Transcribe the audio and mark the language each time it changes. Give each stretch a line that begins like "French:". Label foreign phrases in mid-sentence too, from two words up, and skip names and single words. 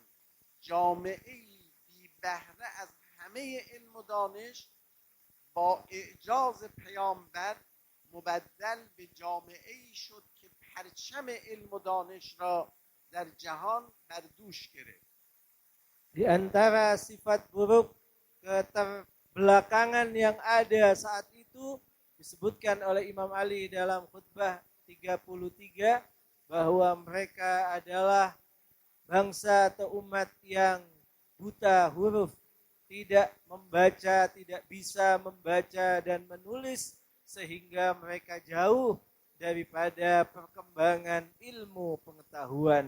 Persian: جامعه‌ای بی بهره از همه علم و دانش با اعجاز پیامبر مبدل به جامعه‌ای شد که پرچم علم و دانش را در جهان بر دوش گرفت.
Indonesian: Di antara sifat buruk keterbelakangan yang ada saat itu disebutkan oleh Imam Ali dalam khutbah 33 bahwa mereka adalah bangsa atau umat yang buta huruf, tidak membaca, tidak bisa membaca dan menulis, sehingga mereka jauh daripada perkembangan ilmu pengetahuan.